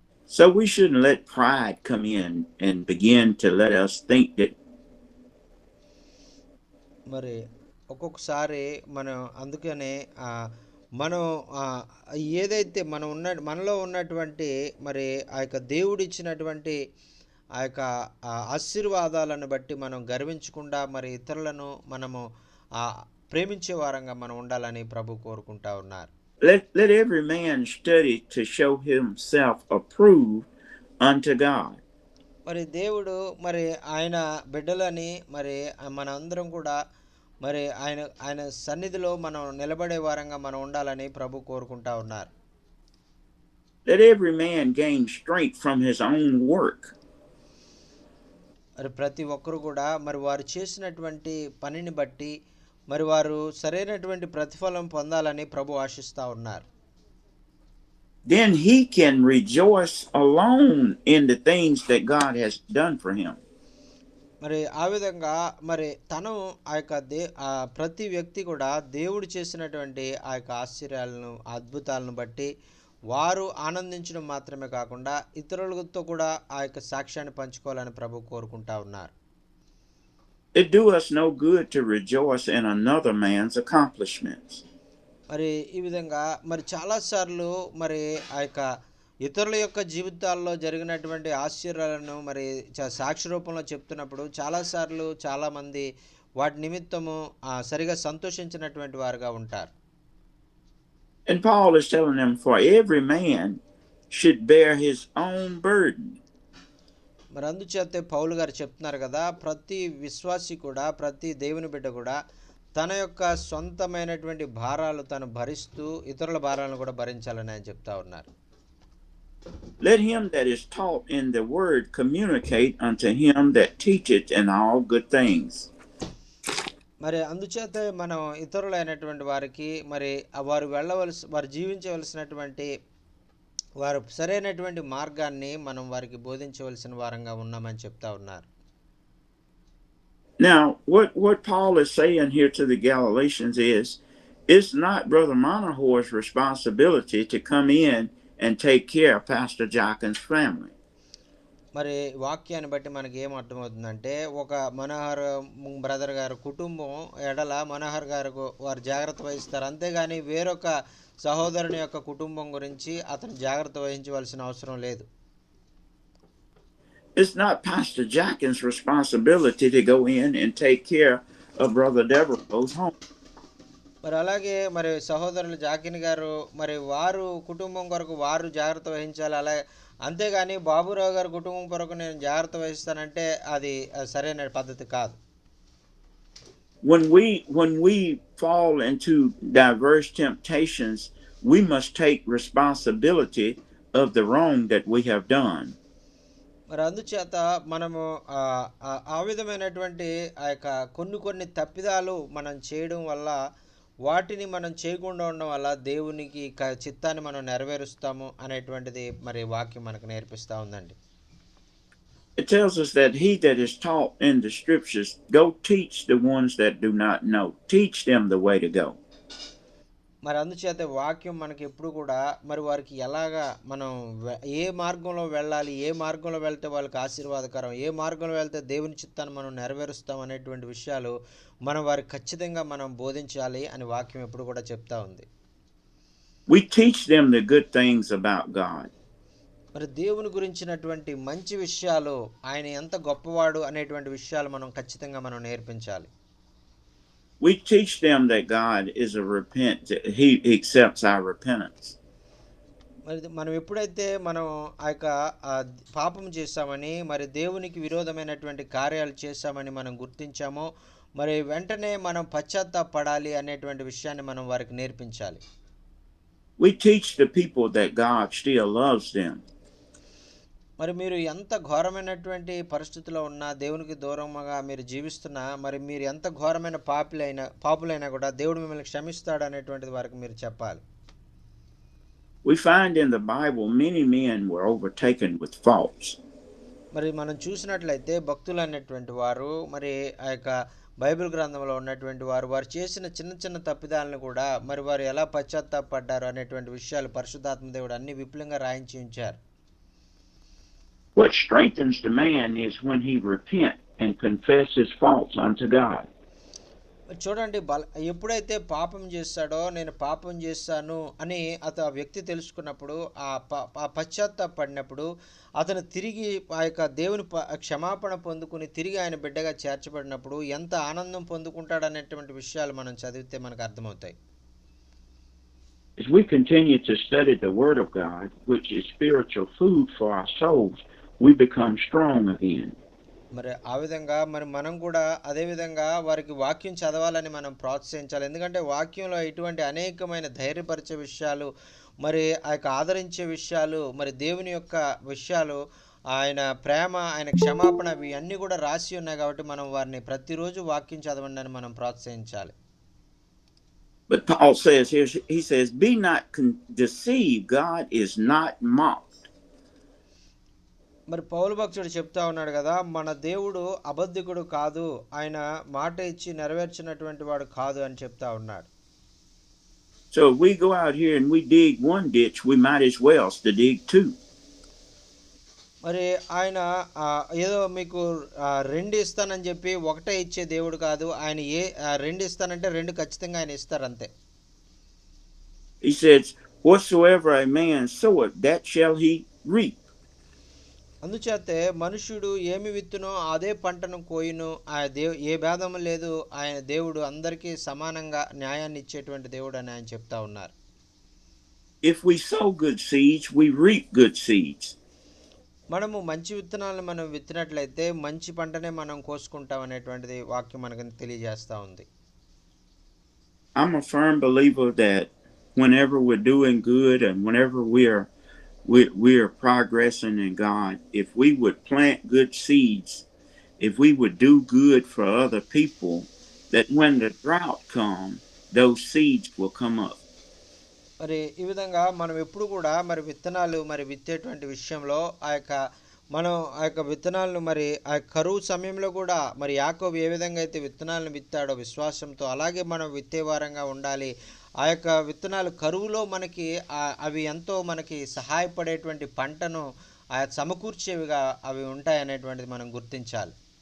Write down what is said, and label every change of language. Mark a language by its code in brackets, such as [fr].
[en] So we shouldn't let pride come in and begin to let us think that [te] మరి ఒక్కొక్కసారి మనం అందుకనే మనం ఆ, ఏదైతే మనలో ఉన్నటువంటి మరి ఆ యొక్క దేవుడిచ్చినటువంటి ఆ యొక్క ఆశీర్వాదాలను బట్టి మనం గర్వించకుండా మరి ఇతరులను మనము ప్రేమించే వారంగా మనం ఉండాలని ప్రభు కోరుకుంటా ఉన్నారు. [en] let every man study to show himself approved unto God. [te] మరి దేవుడు మరి ఆయన బిడ్డలని మరి మన అందరం కూడా మరి ఆయన సన్నిధిలో మనం నిలబడే వారంగా మనం ఉండాలని ప్రభు కోరుకుంటా ఉన్నారు. [en] Let every man gain strength from his own work. [te] మరి ప్రతి ఒక్కరు కూడా మరి వారు చేసినటువంటి పనిని బట్టి మరి వారు సరైనటువంటి ప్రతిఫలం పొందాలని ప్రభు ఆశిస్తూ ఉన్నారు. [en] Then he can rejoice alone in the things that God has done for him. [te] మరి ఆ విధంగా మరి తను ఆ యొక్క ప్రతి వ్యక్తి కూడా దేవుడు చేసినటువంటి ఆ యొక్క ఆశ్చర్యాలను అద్భుతాలను బట్టి వారు ఆనందించడం మాత్రమే కాకుండా ఇతరులతో కూడా ఆ యొక్క సాక్ష్యాన్ని పంచుకోవాలని ప్రభు కోరుకుంటా ఉన్నారు. [en] It do us no good to rejoice in another man's accomplishments. [te] మరి ఈ విధంగా మరి చాలాసార్లు మరి ఆ యొక్క ఇతరుల యొక్క జీవితాల్లో జరిగినటువంటి ఆశ్చర్యాలను మరి సాక్షి రూపంలో చెప్తున్నప్పుడు చాలాసార్లు చాలామంది వాటి నిమిత్తము సరిగా సంతోషించినటువంటి వారుగా ఉంటారు. [en] And Paul is telling them, for every man should bear his own burden. [te] మరి అందుచేత పౌలు గారు చెప్తున్నారు కదా, ప్రతి విశ్వాసి కూడా ప్రతి దేవుని బిడ్డ కూడా తన యొక్క సొంతమైనటువంటి భారాలు తను భరిస్తూ ఇతరుల భారాలను కూడా భరించాలని ఆయన చెప్తా ఉన్నారు. [en] Let him that is taught in the word communicate unto him that teacheth in all good things. [te] మరి అందుచేత మనం ఇతరులైనటువంటి వారికి మరి వారు జీవించవలసినటువంటి వారు సరైనటువంటి మార్గాన్ని మనం వారికి బోధించవలసిన వారంగా ఉన్నామని చెప్తా ఉన్నారు. [en] Now, what Paul is saying here to the Galatians is, it's not Brother Monohor's responsibility to come in and take care of Pastor Jockin's family. [te] మరి వాక్యాన్ని బట్టి మనకి ఏం అర్థమవుతుందంటే, ఒక మనోహర్ బ్రదర్ గారు కుటుంబం ఎడల మనోహర్ గారు వారు జాగ్రత్త వహిస్తారు, అంతేగాని వేరొక సహోదరుని యొక్క కుటుంబం గురించి అతను జాగ్రత్త వహించవలసిన అవసరం లేదు. [en] It's not Pastor Jockin's responsibility to go in and take care of Brother Devereaux's home. [te] మరి అలాగే మరి సహోదరులు జాకిన్ గారు మరి వారు కుటుంబం కొరకు వారు జాగ్రత్త వహించాలి, అలా అంతేగాని బాబురావు గారి కుటుంబం కొరకు నేను జాగ్రత్త వహిస్తానంటే అది సరైన పద్ధతి కాదు. [en] When we fall into diverse temptations, we must take responsibility of the wrong that we have done. [te] మరి అందుచేత మనము ఆ విధమైనటువంటి ఆ యొక్క కొన్ని తప్పిదాలు మనం చేయడం వల్ల, వాటిని మనం చేయకుండా ఉండడం వల్ల దేవునికి చిత్తాన్ని మనం నెరవేరుస్తాము అనేటువంటిది మరి వాక్యం మనకు నేర్పిస్తూ ఉందండి. [en] It tells us that he that is taught in the scriptures, go teach the ones that do not know. Teach them the way to go. [te] మరి అందుచేత వాక్యం మనకి ఎప్పుడు కూడా మరి వారికి ఎలాగా మనం ఏ మార్గంలో వెళ్ళాలి, ఏ మార్గంలో వెళ్తే వాళ్ళకి ఆశీర్వాదకరం, ఏ మార్గంలో వెళ్తే దేవుని చిత్తాన్ని మనం నెరవేరుస్తాం అనేటువంటి విషయాలు మనం వారికి ఖచ్చితంగా మనం బోధించాలి అని వాక్యం ఎప్పుడు కూడా చెప్తా ఉంది. [en] We teach them the good things about God. [te] మరి దేవుని గురించినటువంటి మంచి విషయాలు, ఆయన ఎంత గొప్పవాడు అనేటువంటి విషయాలు మనం ఖచ్చితంగా మనం నేర్పించాలి. [en] We teach them that God is he accepts our repentance. [te] మరి మనం ఎప్పుడైతే మనం ఆ యొక్క పాపం చేశామని, మరి దేవునికి విరోధమైనటువంటి కార్యాలు చేశామని మనం గుర్తించామో, మరి వెంటనే మనం పశ్చాత్తాపడాలి అనేటువంటి విషయాన్ని మనం వారికి నేర్పించాలి. [en] We teach the people that God still loves them. [te] మరి మీరు ఎంత ఘోరమైనటువంటి పరిస్థితిలో ఉన్నా, దేవునికి దూరంగా మీరు జీవిస్తున్నా, మరి మీరు ఎంత ఘోరమైన పాపులైనా కూడా దేవుడు మిమ్మల్ని క్షమిస్తాడు అనేటువంటిది వారికి మీరు చెప్పాలి. [en] We find in the Bible many men were overtaken with faults. [te] మరి మనం చూసినట్లయితే భక్తులు అనేటువంటి వారు, మరి ఆ యొక్క బైబిల్ గ్రంథంలో ఉన్నటువంటి వారు చేసిన చిన్న తప్పిదాలను కూడా మరి వారు ఎలా పశ్చాత్తాపడ్డారు అనేటువంటి విషయాలు పరిశుద్ధాత్మ దేవుడు అన్ని విపులంగా రాయించి ఉంచారు. [en] What strengthens the man is when he repent and confess his faults unto God. [te] చూడండి ఎప్పుడైతే పాపం చేస్తాడో నేను పాపం చేస్తాను అని ఆ వ్యక్తి తెలుసుకున్నప్పుడు ఆ పశ్చాత్తాపడినప్పుడు అతను తిరిగి ఆ యొక్క దేవుని క్షమాపణ పొందుకుని తిరిగి ఆయన బిడ్డగా చేర్చబడినప్పుడు ఎంత ఆనందం పొందుకుంటాడనేటువంటి విషయాలు మనం చదివితే మనకు అర్థమవుతాయి. [en] As we continue to study the Word of God, which is spiritual food for our souls, we become strong again. [te] మరి ఆ విధంగా మనం కూడా అదే విధంగా వారికి వాక్యం చదవాలని మనం ప్రోత్సహించాలి. ఎందుకంటే వాక్యంలో ఇటువంటి అనేకమైన ధైర్యపరిచే విషయాలు, మరి ఆ యొక్క ఆదరించే విషయాలు, మరి దేవుని యొక్క విషయాలు, ఆయన ప్రేమ, ఆయన క్షమాపణ, ఇవి అన్నీ కూడా రాసి ఉన్నాయి. కాబట్టి మనం వారిని ప్రతిరోజు వాక్యం చదవండి అని మనం ప్రోత్సహించాలి. [en] But Paul says here, he says, be not deceived, God is not mocked. [te] మరి పౌలు భక్తుడు చెప్తా ఉన్నాడు కదా, మన దేవుడు అబద్ధికుడు కాదు, ఆయన మాట ఇచ్చి నెరవేర్చినటువంటి వాడు కాదు అని చెప్తా ఉన్నాడు. [en] So if we go out here and we dig one ditch, we might as well dig two. [te] మరి ఆయన ఏదో మీకు రెండు ఇస్తానని చెప్పి ఒకటే ఇచ్చే దేవుడు కాదు. ఆయన రెండు ఇస్తానంటే రెండు ఖచ్చితంగా ఆయన ఇస్తారు అంతే. [en] He says, whatsoever a man soweth, that shall he reap. [te] అందుచేతే మనుష్యుడు ఏమి విత్తునో అదే పంటను కోయును. ఏ భేదము లేదు. ఆయన దేవుడు అందరికీ సమానంగా న్యాయాన్ని ఇచ్చేటువంటి దేవుడు అని ఆయన చెప్తా ఉన్నారు. [en] If we sow good seeds, we reap good seeds. [te] మనము మంచి విత్తనాలను మనం విత్తినట్లయితే మంచి పంటనే మనం కోసుకుంటాం అనేటువంటిది వాక్యం మనకు తెలియజేస్తూ ఉంది. [en] I'm a firm believer that whenever we're doing good and whenever we are progressing in God, if we would plant good seeds, if we would do good for other people, that when the drought comes, those seeds will come up. [te] మరి ఈ విధంగా మనం ఎప్పుడు కూడా మరి విత్తనాలు మరి విత్తేటువంటి విషయంలో మనం ఆ యొక్క విత్తనాలను మరి ఆ కరువు సమయంలో కూడా మరి యాకోబు ఏ విధంగా అయితే విత్తనాలను విత్తాడో విశ్వాసంతో, అలాగే మనం విత్తేవారంగా ఉండాలి. ఆ యొక్క విత్తనాలు కరువులో మనకి అవి ఎంతో మనకి సహాయపడేటువంటి పంటను సమకూర్చేవిగా అవి ఉంటాయనేటువంటిది మనం గుర్తించాలి.